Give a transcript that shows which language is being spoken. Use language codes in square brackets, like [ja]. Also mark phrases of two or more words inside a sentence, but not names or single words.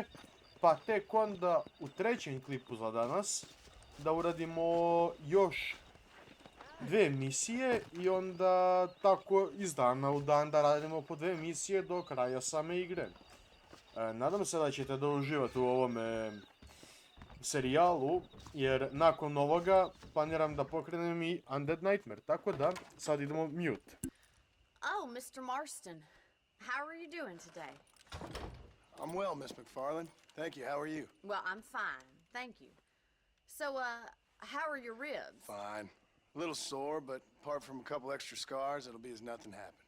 [sr] Pa tek onda u trećem klipu za danas da uradimo još dve misije i onda tako iz dana u dan da radimo po dve misije do kraja same igre. Nadam se da ćete da uživate u ovome serijalu, jer nakon ovoga planiram da pokrenem i Undead Nightmare, tako da sad idemo mute. [en] Oh, Mr. Marston, how are you doing today? I'm well, Miss MacFarlane. Thank you. How are you? Well, I'm fine, thank you. So, how are your ribs? Fine. A little sore, but apart from a couple extra scars, it'll be as nothing happened.